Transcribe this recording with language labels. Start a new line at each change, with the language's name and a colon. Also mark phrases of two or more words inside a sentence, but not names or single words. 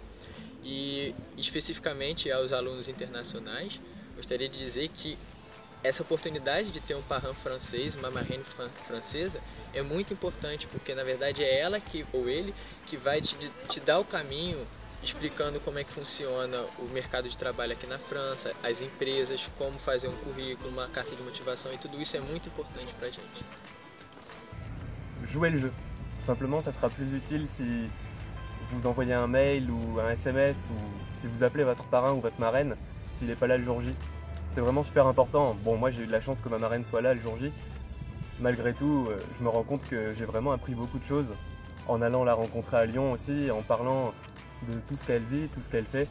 Portuguese: E especificamente aos alunos internacionais, gostaria de dizer que essa oportunidade de ter um parrain francês, uma marraine francesa, é muito importante porque na verdade é ela ou ele que vai te dar o caminho explicando como é que funciona o mercado de trabalho aqui na França, as empresas, como fazer um currículo, uma carta de motivação e tudo isso é muito importante pra gente.
French: Jouer le jeu. Simplement, ça sera plus utile si vous envoyez un mail ou un SMS ou si vous appelez votre parrain ou votre marraine s'il n'est pas là le jour J. C'est vraiment super important. Bon, moi j'ai eu de la chance que ma marraine soit là le jour J. Malgré tout, je me rends compte que j'ai vraiment appris beaucoup de choses en allant la rencontrer à Lyon aussi, en parlant de tout ce qu'elle vit, tout ce qu'elle fait.